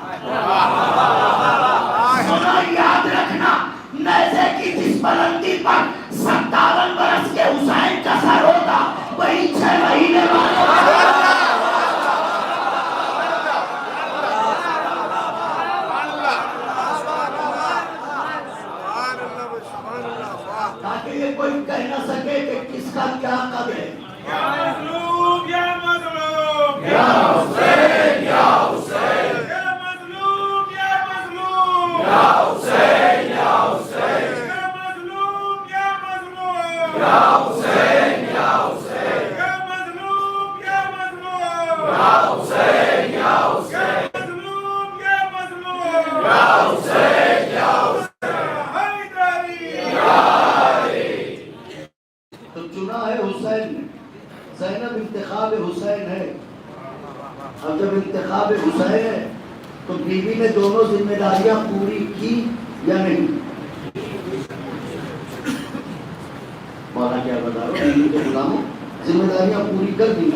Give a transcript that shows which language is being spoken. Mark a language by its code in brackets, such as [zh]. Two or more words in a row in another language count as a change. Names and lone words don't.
[ur] سنو یاد رکھنا، نیزے کی جس بلندی پر 57 برس کے حسین کا سر ہوتا وہی 6 مہینے بعد تاکہ یہ کوئی کہہ نہ سکے کہ کس کا کیا قد ہے۔ یا مظلوم یا مظلوم، یا حسین یا حسین، یا مظلوم یا مظلوم، یا حسین یا حسین، یا مظلوم یا مظلوم، یا حسین یا حسین، یا مظلوم یا مظلوم، یا حسین یا حسین، یا مظلوم یا مظلوم، یا حسین یا حسین، حیدری۔ تو چنا ہے حسین نے، زینب انتخاب حسین ہے۔ اب جب انتخاب حسین ہے تو بیوی نے دونوں ذمہ داریاں پوری کی یا نہیں؟ مولا کیا بتا رہا ہوں، بیوی کے غلاموں ذمہ داریاں پوری کر دی۔